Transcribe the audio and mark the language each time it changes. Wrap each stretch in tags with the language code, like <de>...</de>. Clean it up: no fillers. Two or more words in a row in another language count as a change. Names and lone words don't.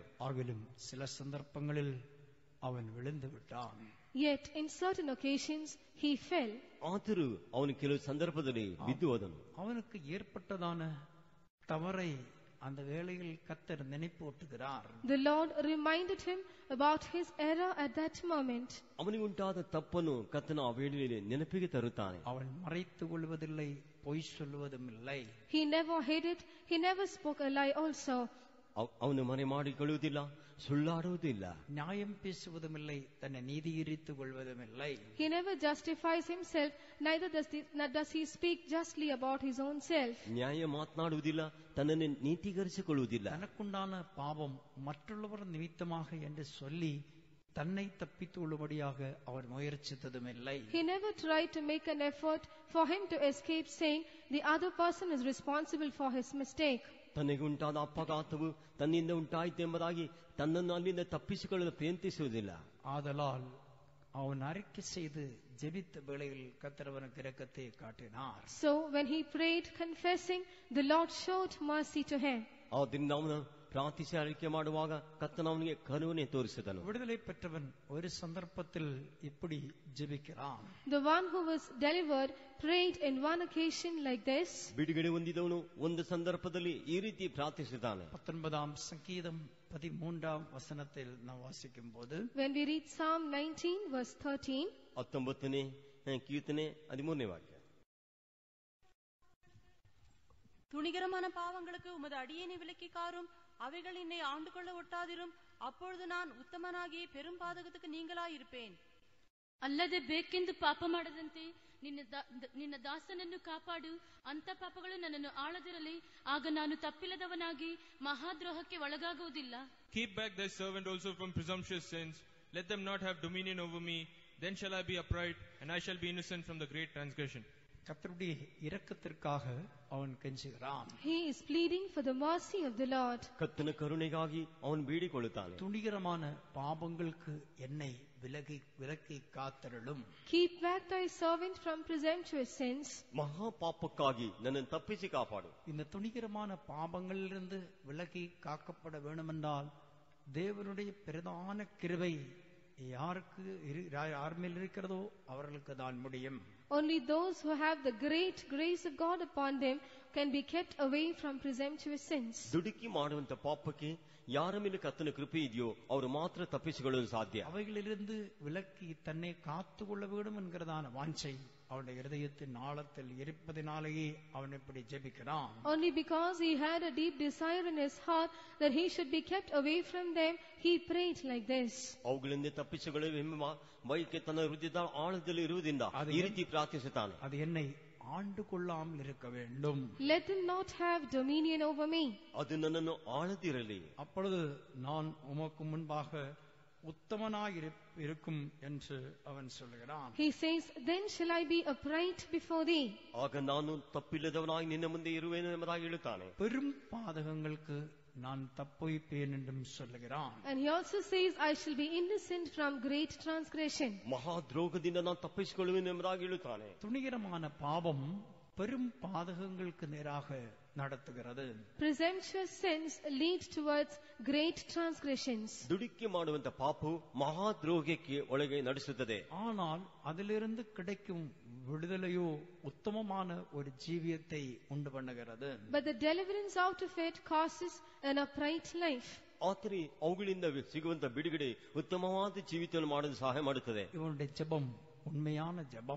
<ta>ஆகிலும் சில சந்தர்ப்பங்களில் அவன் விழுந்து விட்டான்.</ta> <en>Yet in certain occasions he fell.</en> <kn>ಆದರೂ ಅವನು ಕೆಲವು ಸಂದರ್ಭದಲ್ಲಿ ಬಿದ್ದು ಹೋದನು.</kn> <ta>அவனுக்கு ஏற்பட்டதான தவறை அந்த வேளையில் கர்த்தர் நினைப்பூட்டுகிறார்.</ta> <en>The Lord reminded him about his error at that moment.</en> <kn>ಅವನಿಗೆ ಉಂಟಾದ ತಪ್ಪನ್ನು ಕರ್ತನ ಆ ವೇಳೆಯಲ್ಲಿ ನೆನಪಿಗೆ ತರುತ್ತಾನೆ.</kn> <ta>அவன் மறைத்துக் கொள்வதில்லை, பொய் சொல்வதும் இல்லை.</ta> <en>He never hid it, he never spoke a lie also.</en> <kn>ಅವನು ಮರೆ ಮಾಡಿಕೊಳ್ಳುವುದಿಲ್ಲ, ಸುಳ್ಳಾಡುವುದಿಲ್ಲ.</kn> <ta>நியாயம் பேசுவதும் இல்லை, தன்னை நீதியரித்துக் கொள்வதும் இல்லை.</ta> <en>He never justifies himself, neither does he speak justly about his own self.</en> <kn>ನ್ಯಾಯ ಮಾತನಾಡುವುದಿಲ್ಲ, ತನ್ನನ್ನು ನೀತೀಕರಿಸಿಕೊಳ್ಳುವುದಿಲ್ಲ.</kn> <ta>தனக்குண்டான பாவம் மற்றொருவர் நிமித்தமாக என்று சொல்லி தன்னை தப்பித்து கொள்ளும்படியாக அவர் முயற்சித்ததும் இல்லை.</ta> <en>He never tried to make an effort for him to escape, saying the other person is responsible for his mistake.</en> <kn>ತನಗೆ ಉಂಟಾದ ಅಪಘಾತವು ತನ್ನಿಂದ ಉಂಟಾಯಿತು ಎಂಬುದಾಗಿ ತನ್ನನ್ನು ಅಲ್ಲಿಂದ ತಪ್ಪಿಸಿಕೊಳ್ಳಲು ಪ್ರಯತ್ನಿಸುವುದಿಲ್ಲ.</kn> <ta>ஆதலால் அவன் அறிக்கை செய்து ஜெபித்த வேளையில் கர்த்தர் அவனுக்கு இரக்கத்தை காட்டினார்.</ta> <en>So when he prayed confessing, the Lord showed mercy to him.</en> <kn>ಆದ್ದರಿಂದ ಅವನು ಪ್ರಾರ್ಥಿಸಿ ಅರಿಕೆ ಮಾಡುವಾಗ ಕರ್ತನು ಅವನಿಗೆ ಕರುಣೆ ತೋರಿಸಿದನು.</kn> <ta>விடுதலை பெற்றவன் ஒரு சந்தர்ப்பத்தில் இப்படி ஜெபிக்கிறான்.</ta> <en>The one who was delivered prayed in one occasion like this.</en> <kn>ಬಿಡುಗಡೆ ಹೊಂದಿದವನು ಒಂದು ಸಂದರ್ಭದಲ್ಲಿ ಈ ರೀತಿ ಪ್ರಾರ್ಥಿಸಿದ್ದಾನೆ.</kn> <ta>19ஆம் சங்கீதம் 13ஆம் வசனத்தில் நாம் வாசிக்கும் போது,</ta> <en>When we read Psalm 19 verse 13,</en> <kn>19ನೇ ಕೀರ್ತನೆ 13ನೇ ವಾಕ್ಯ.</kn> <ta>துணிகரமான பாவங்களுக்கு உமது அடியேனை விலக்கி காரும், அவைகள் என்னை ஆண்டு கொள்ள ஒட்டாதிரும். அப்பொழுது நான் ಉತ್ತಮನಾಗಿ பெரும் பாதகத்துக்கு நீங்களாயிருப்பேன்.</ta> <kn>ಅಲ್ಲದೆ ಬೇಕೆಂದು ಪಾಪ ಮಾಡದಂತೆ ನಿನ್ನ ದಾಸನನ್ನು ಕಾಪಾಡು. ಅಂತ ಪಾಪಗಳು ನನ್ನನ್ನು ಆಳದಿರಲಿ, ಆಗ ನಾನು ತಪ್ಪಿಲ್ಲದವನಾಗಿ ಮಹಾದ್ರೋಹಕ್ಕೆ ಒಳಗಾಗುವುದಿಲ್ಲ.</kn> <en>Keep back thy servant also from presumptuous sins. Let them not have dominion over me. Then shall I be upright, and I shall be innocent from the great transgression.</en> <ta>கர்த்தருடைய இரக்கத்திற்காக அவன் கெஞ்சுகிறான்.</ta> <en>he is pleading for the mercy of the Lord.</en> <kn>ಕರ್ತನ ಕರುಣೆಗಾಗಿ ಅವನು ಬೇಡಿಕೊಳ್ಳುತ್ತಾನೆ.</kn> <ta>துணிகரமான பாவங்களுக்கு என்னை விலக்கி காத்தருளும்.</ta> <en>Keep back thy servant from presumptuous sins.</en> <kn>ಮಹಾ ಪಾಪಕ್ಕಾಗಿ ನನ್ನನ್ನು ತಪ್ಪಿಸಿ ಕಾಪಾಡು.</kn> <ta>இந்த துணிகரமான பாவங்களிலிருந்து விலக்கி காக்கப்பட வேண்டுமென்றால் தேவனுடைய பிரதான கிருபை யார் மேல் இருக்கிறதோ அவர்களுக்கு தான் முடியும்.</ta> <en>Only those who have the great grace of God upon them can be kept away from presumptuous sins.</en> <kn>ದುಡುಕಿ ಮಾಡುವಂತ ಪಾಪಕ್ಕೆ ಯಾರ ಮೇಲೆ ಕರ್ತನ ಕೃಪೆ ಇದೆಯೋ ಅವರು ಮಾತ್ರ ತಪ್ಪಿಸಿಕೊಳ್ಳಲು ಸಾಧ್ಯ.</kn> <ta>அவைகளிலிருந்து விலக்கி தன்னை காத்துக்கொள்ள வேண்டும் என்கிறதான வாஞ்சை அவனுடைய இதயத்தின் ஆழத்தில் இருப்பதினாலேயே அவன் இப்படி ஜெபிக்கிறான்.</ta> <en>Only because he had a deep desire in his heart that he should be kept away from them, he prayed like this.</en> <kn>ಅವುಗಳಿಂದ ತಪ್ಪಿಸಿಕೊಳ್ಳುವ ಬಯಕೆ ತನ್ನ ಹೃದಯದ ಆಳದಲ್ಲಿ ಇರುವುದರಿಂದ ಈ ರೀತಿ ಪ್ರಾರ್ಥಿಸುತ್ತಾನೆ.</kn> <ta>அது என்னை ஆண்டு கொள்ளாமல் இருக்க வேண்டும்.</ta> <en>Let them not have dominion over me.</en> <kn>ಅದು ನನ್ನನ್ನು ಆಳದಿರಲಿ.</kn> <ta>அப்பொழுது நான் உமக்கு முன்பாக உத்தமனாயிருக்கும் என்று அவன் சொல்கிறான்.</ta> <en>He says, then shall I be upright before thee.</en> <kn>ಆಗ ನಾನು ತಪ್ಪಿಲ್ಲದವನಾಗಿ ನಿನ್ನ ಮುಂದೆ ಇರುವೆನು ಎಂಬುದಾಗಿ ಹೇಳುತ್ತಾನೆ.</kn> <ta>பெரும் பாதகங்களுக்கு நான் தப்புவிப்பேன் என்றும் சொல்லுகிறான்.</ta> <en>And he also says, I shall be innocent from great transgression.</en> <kn>ಮಹಾದ್ರೋಗದಿಂದ ನಾನು ತಪ್ಪಿಸಿಕೊಳ್ಳುವೆನು ಎಂಬುದಾಗಿ ಹೇಳುತ್ತಾನೆ.</kn> <ta>துணிகரமான பாவம் பெரும் பாதகங்களுக்கு நேராக நடத்துகிறது.</ta> <en>Presumptuous sins lead towards great transgressions.</en> <kn>ದುಡುಕಿ ಮಾಡುವಂತ ಪಾಪವು ಮಹಾದ್ರೋಗಕ್ಕೆ ಒಳಗೆ ನಡೆಸುತ್ತದೆ.</kn> <ta>ஆனால் அதிலிருந்து கிடைக்கும் விடுதலையோ உத்தமமான ஒரு ஜீவியத்தை உண்டு பண்ணுகிறது.</ta> <en>But the deliverance out of it causes an upright life.</en> <kn>ಆದರೆ ಅವುಗಳಿಂದ ಸಿಗುವಂತ ಬಿಡುಗಡೆ ಉತ್ತಮವಾದ ಜೀವಿತವನ್ನು ಮಾಡಲು ಸಹಾಯ ಮಾಡುತ್ತದೆ.</kn> <ta>இவனுடைய ஜெபம் உண்மையான ஜெபம்.</ta>